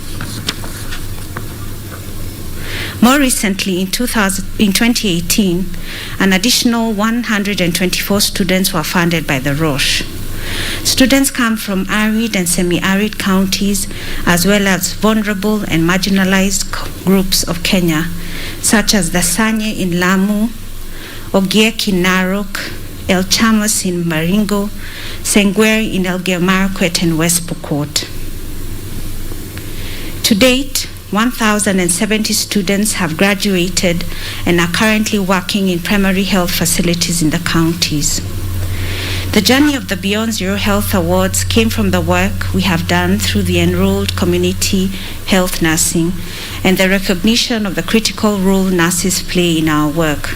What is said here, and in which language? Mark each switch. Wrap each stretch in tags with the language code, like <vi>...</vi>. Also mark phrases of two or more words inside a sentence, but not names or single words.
<en>More recently, in 2018, an additional 124 students were funded by the Roche. Students come from arid and semi-arid counties, as well as vulnerable and marginalized groups of Kenya, such as the Sanye in Lamu, Ogiek in Narok, El Chamos in Baringo, Sengweri in Elgeyo Marakwet and West Pokot. To date, 1,070 students have graduated and are currently working in primary health facilities in the counties. The journey of the Beyond Zero Health Awards came from the work we have done through the enrolled community health nursing and the recognition of the critical role nurses play in our work.</en>